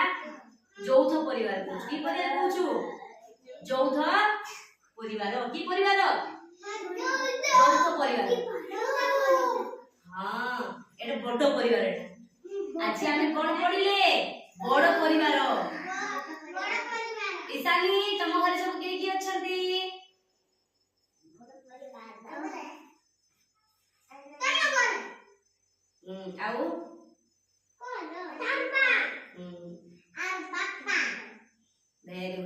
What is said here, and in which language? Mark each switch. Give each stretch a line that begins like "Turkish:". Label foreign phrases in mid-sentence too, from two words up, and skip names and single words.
Odia: ଯୌଥ ପରିବାର କହୁଛୁ। କି ପରିବାର କହୁଛୁ? ଯୌଥ ପରିବାର। କି ପରିବାର? ଯୌଥ ପରିବାର। ହଁ ଏଟା ବଡ ପରିବାର। ଏଟା ଆଜି ଆମେ କଣ ପଢିଲେ? ବଡ ପରିବାର। ଈଶାନୀ ତମ ଘରେ ସବ କିଏ କିଏ ଅଛନ୍ତି?
English: आउ very good.